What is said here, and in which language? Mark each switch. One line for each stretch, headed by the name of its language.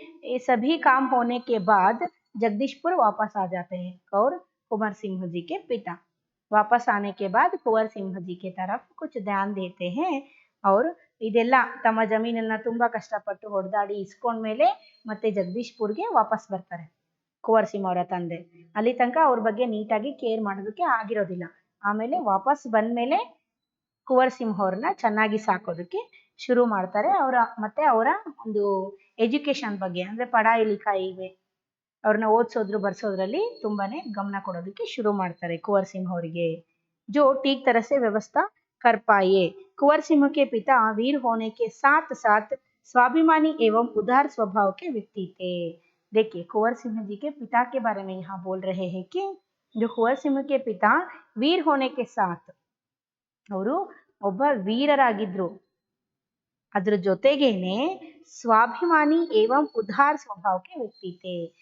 Hindi: ये सभी काम होने के बाद जगदीशपुर वापस आ जाते हैं और कुंवर सिंह जी के पिता वापस आने के बाद कुंवर सिंह जी के तरफ कुछ ध्यान देते हैं और
Kannada: ಇದೆಲ್ಲ ತಮ್ಮ ಜಮೀನನ್ನ ತುಂಬಾ ಕಷ್ಟಪಟ್ಟು ಹೊಡೆದಾಡಿ ಇಸ್ಕೊಂಡ್ಮೇಲೆ ಮತ್ತೆ ಜಗದೀಶ್ಪುರ್ಗೆ ವಾಪಸ್ ಬರ್ತಾರೆ ಕುಂವರ್ ಸಿಂಹ ಅವರ ತಂದೆ। ಅಲ್ಲಿ ತನಕ ಅವ್ರ ಬಗ್ಗೆ ನೀಟಾಗಿ ಕೇರ್ ಮಾಡೋದಕ್ಕೆ ಆಗಿರೋದಿಲ್ಲ। ಆಮೇಲೆ ವಾಪಸ್ ಬಂದ್ಮೇಲೆ ಕುಂವರ್ ಸಿಂಹ ಅವ್ರನ್ನ ಚೆನ್ನಾಗಿ ಸಾಕೋದಕ್ಕೆ ಶುರು ಮಾಡ್ತಾರೆ। ಅವರ ಒಂದು ಎಜುಕೇಶನ್ ಬಗ್ಗೆ, ಅಂದ್ರೆ
Hindi: ಪಢಾಯಿ ಲಿಖಾಯಿ,
Kannada: ಅವ್ರನ್ನ ಓದಿಸೋದ್ರು ಬರ್ಸೋದ್ರಲ್ಲಿ ತುಂಬಾನೇ ಗಮನ ಕೊಡೋದಕ್ಕೆ ಶುರು ಮಾಡ್ತಾರೆ कुंवर सिंह ಅವರಿಗೆ।
Hindi: जो ठीक तरह से व्यवस्था कर पाए। कुंवर सिंह के पिता वीर होने के साथ साथ स्वाभिमानी एवं उदार स्वभाव के व्यक्ति थे। देखिए कुंवर सिंह जी के पिता के बारे में यहाँ बोल रहे हैं कि जो कुंवर सिंह के पिता वीर होने के साथ,
Kannada: ಅವರು ಒಬ್ಬ ವೀರರಾಗಿದ್ರು, ಅದ್ರ ಜೊತೆಗೇನೆ ಸ್ವಾಭಿಮಾನಿ ಏವಂ ಉದಾರ ಸ್ವಭಾವಕ್ಕೆ ವ್ಯಕ್ತಿ
Hindi: थे।